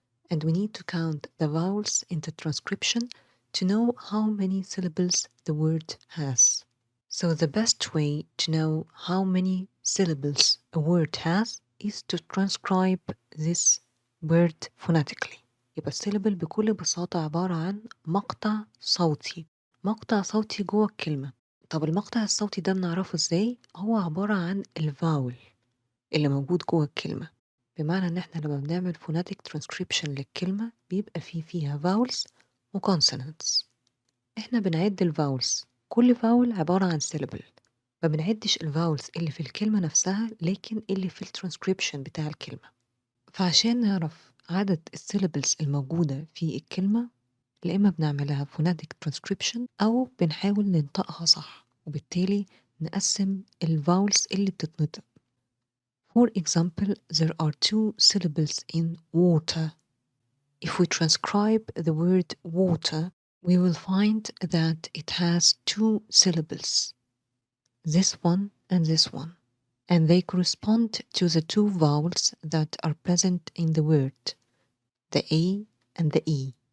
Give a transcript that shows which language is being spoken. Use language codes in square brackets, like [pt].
[en] And we need to count the vowels in the transcription to know how many syllables the word has. So the best way to know how many syllables a word has is to transcribe this word phonetically. [ar] يبقى السيلابل بكل بساطة عبارة عن مقطع صوتي. مقطع صوتي جوه الكلمة. طب المقطع الصوتي ده بنعرفه ازاي؟ هو عبارة عن الفاول اللي موجود جوه الكلمة. بمعنى ان احنا لما بنعمل phonetic transcription للكلمة بيبقى فيها vowels و consonants. احنا بنعد الفاولز، كل فاول عبارة عن syllable. ما بنعدش الفاولز اللي في الكلمة نفسها لكن اللي في الترانسكريبشن بتاع الكلمة. فعشان نعرف عدد السيلابلز الموجودة في الكلمة، يا إما بنعملها phonetic transcription أو بنحاول ننطقها صح، وبالتالي نقسم الفاولز اللي بتتنطق. [en] For example, there are two syllables in water. If we transcribe the word water, we will find that it has two syllables, this one and this one, and they correspond to the two vowels that are present in the word, the A and the E.